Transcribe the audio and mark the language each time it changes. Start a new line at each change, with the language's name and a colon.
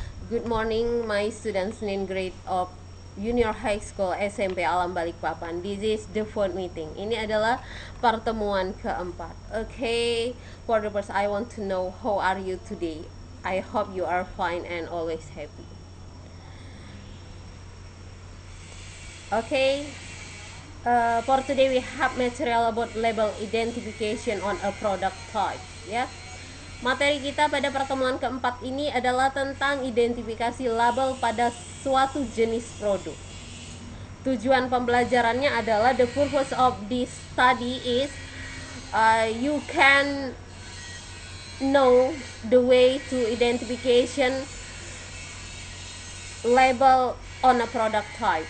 English: Good morning, my students in grade of Junior High School SMP Alam Balikpapan. This is the fourth meeting.
Indonesian: Ini adalah pertemuan keempat.
English: Okay, for the first, I want to know how are you today. I hope you are fine and always happy. Okay, for today we have material about label identification on a product type.
Indonesian: Ya, materi kita pada pertemuan keempat ini adalah tentang identifikasi label pada suatu jenis produk. Tujuan pembelajarannya adalah
English: the purpose of this study is you can know the way to identification label on a product type.